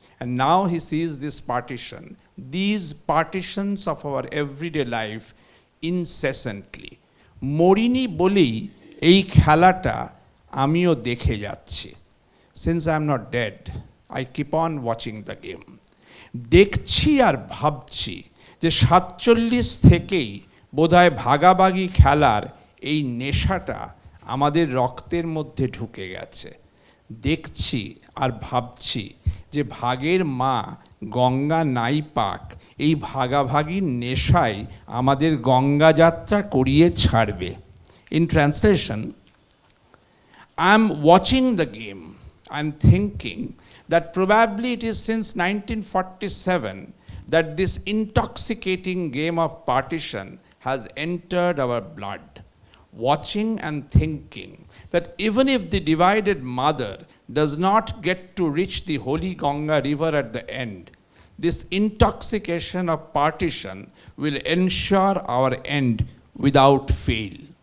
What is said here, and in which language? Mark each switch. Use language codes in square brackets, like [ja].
[en] And now he sees this partition, these partitions of our everyday life incessantly. [bn] মরিনি বলেই এই খেলাটা আমিও দেখে যাচ্ছি. [en] Since I am not dead, I keep on watching the game. [bn] দেখছি আর ভাবছি যে 47 থেকেই বোধহয় ভাগাভাগি খেলার এই নেশাটা আমাদের রক্তের মধ্যে ঢুকে গেছে. দেখছি আর ভাবছি যে ভাগের মা গঙ্গা নাই পাক, এই ভাগাভাগির নেশায় আমাদের গঙ্গা যাত্রা করিয়ে ছাড়বে. [en] In translation, I'm watching the game. I'm thinking that probably it is since 1947 that this intoxicating game of partition has entered our blood. Watching and thinking that even if the divided mother does not get to reach the holy Ganga river at the end, this intoxication of partition will ensure our end without fail.